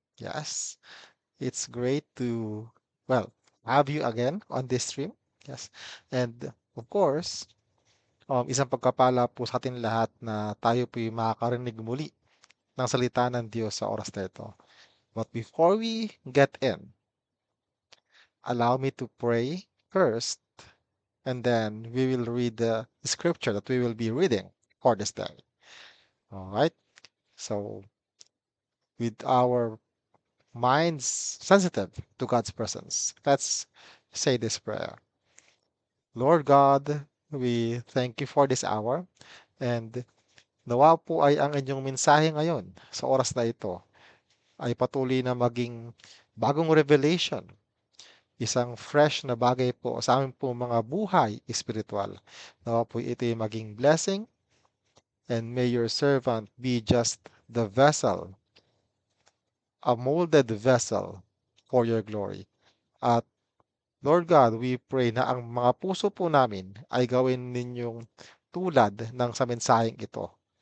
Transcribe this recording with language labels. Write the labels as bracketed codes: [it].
[en] Yes, it's great to, well, have you again on this stream. Yes. And of course, [tl] isang pagkapala po sa atin lahat na tayo po yung makakarinig muli ng salita ng Diyos sa oras na ito. [en] But before we get in, allow me to pray first, and then we will read the scripture that we will be reading for this day. All right. So, with our minds sensitive to God's presence. Let's say this prayer. Lord God, we thank you for this hour and [tl] nawa po ay ang inyong mensahe ngayon sa oras na ito ay patuloy na maging bagong revelation, isang fresh na bagay po sa aming po mga buhay espiritual. Nawa po ito ay maging [en] blessing and may your servant be just the vessel, a molded vessel for your glory. [tl] At Lord God, [en] we pray [tl] na ang mga puso po namin ay gawin ninyong tulad ng sa mensaheng ito.